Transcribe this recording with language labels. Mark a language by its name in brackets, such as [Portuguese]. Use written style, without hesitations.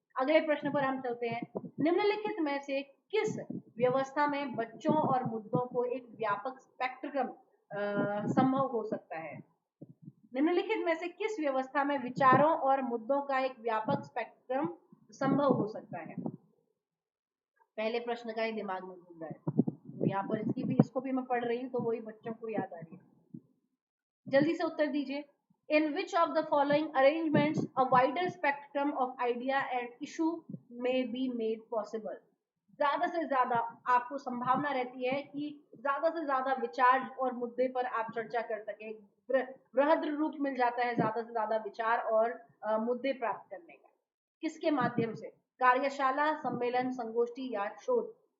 [Hindi] अगले प्रश्न पर हम चलते हैं। निम्नलिखित में से किस व्यवस्था में बच्चों और मुद्दों को एक व्यापक स्पेक्ट्रम संभव हो सकता है। निम्नलिखित में से किस व्यवस्था में विचारों और मुद्दों का एक व्यापक स्पेक्ट्रम संभव हो सकता है। पहले प्रश्न का ही दिमाग में घूम रहा है, तो यहाँ पर इसको भी मैं पढ़ रही हूँ तो वही बच्चों को याद आ रही है। जल्दी से उत्तर दीजिए। [English] In which of the following arrangements a wider spectrum of idea and issue may be made possible? [Hindi] ज्यादा से ज्यादा आपको संभावना रहती है कि ज्यादा से ज्यादा विचार और मुद्दे पर आप चर्चा कर सके। बृहद रूप मिल जाता है ज्यादा से ज्यादा विचार और मुद्दे प्राप्त करने का। किसके माध्यम से? कार्यशाला, सम्मेलन, संगोष्ठी या शोध।